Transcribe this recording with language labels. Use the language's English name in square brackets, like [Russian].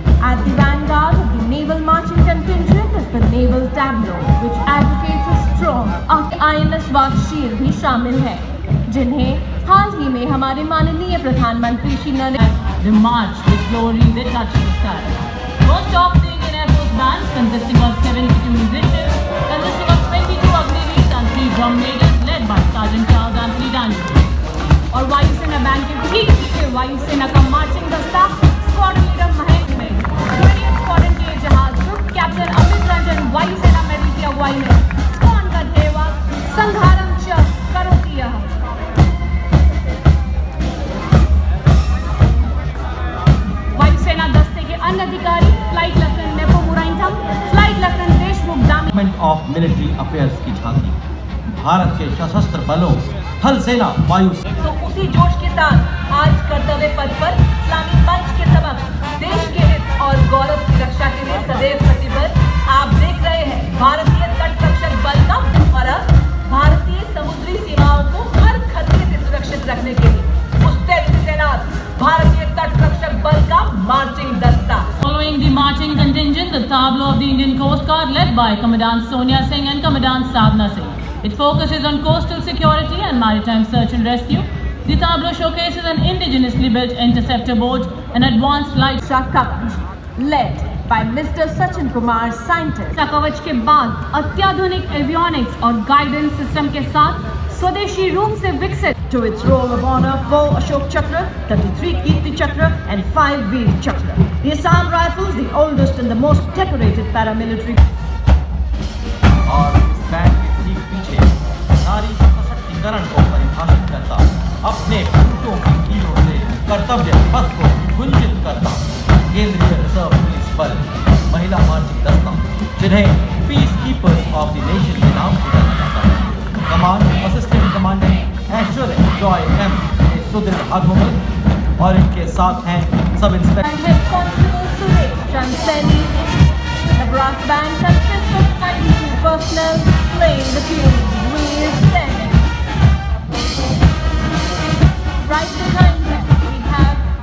[English] At the vanguard of the naval marching contingent is the naval tableau, which advocates a strong INS [Hindi] Vagsheer भी शामिल है, जिन्हें हाल ही में हमारे माननीय प्रधानमंत्री Shri Narendra [English] The march with glory that touched the sky. Most of the Indian Air Force bands, consisting of 72 musicians, consisting of 22 Agniveers and 3 drum majors, led by Sergeant Charles Anthony Daniel. [Hindi] और वायुसेना बैंड के ठीक पीछे वायुसेना का marching दस्ता, squadron leader Mahendra में, 20th squadron के जहाज ग्रुप कैप्टन अमित रंजन वायुसेना मेडल की अगुवाई में, स्क्वाड्रन का ध्येय [Sanskrit] संघारम च करोति यः। [Hindi] वायुसेना दस्ते के अन्य अधिकारी flight lieutenant nepo मुराइंथम, flight lieutenant Deshmukh दामी ऑफ मिलिट्री अफेयर्स की झांकी भारत के सशस्त्र बलों, थल सेना, वायु तो उसी जोश के साथ आज कर्तव्य पथ पर इस्लामी मंच के समक्ष देश के हित और गौरव की रक्षा के लिए सदैव प्रतिबद्ध आप देख रहे हैं भारतीय तट रक्षक बल का और अब भारतीय समुद्री सीमाओं को हर खतरे से सुरक्षित रखने के लिए मुस्तैद तैनात भारतीय तट रक्षक बल का मार्चिंग दस्ता। [English] Following the marching contingent, the tableau of the Indian Coast Guard led by Commandant Sonia Singh and Commandant Sadhna Singh. It focuses on coastal security and maritime search and rescue. The tableau showcases an indigenously built interceptor boat, an advanced light Kavach, led by Mr. Sachin Kumar, scientist. [Hindi] कवच के बाद अत्याधुनिक avionics और guidance system के साथ स्वदेशी रूप से विकसित [English] To its roll of honor 4 Ashok Chakra, 33 Kirti Chakra and 5 Veer Chakra. The Assam Rifles, the oldest and the most decorated paramilitary. [Hindi] और इस बैंड के ठीक पीछे नारी सशक्तिकरण को परिभाषित करता, अपने घंटों की कीलों से कर्तव्य पथ को गुंजित करता केंद्रीय रिजर्व पुलिस बल महिला मार्चिंग दस्ता, जिन्हें peace keepers of the nation के नाम से जाना जाता है। कमांड असिस्टेंट कमांडेंट ऐश्वर्य जॉय एम सुदृढ़ हाथों में और इनके साथ हैं सब [English] And [Hindi] inspector [English] Head Constable Suresh Chanseni. The brass band consists of 92 personnel playing the tune We're Standing. Right behind them we have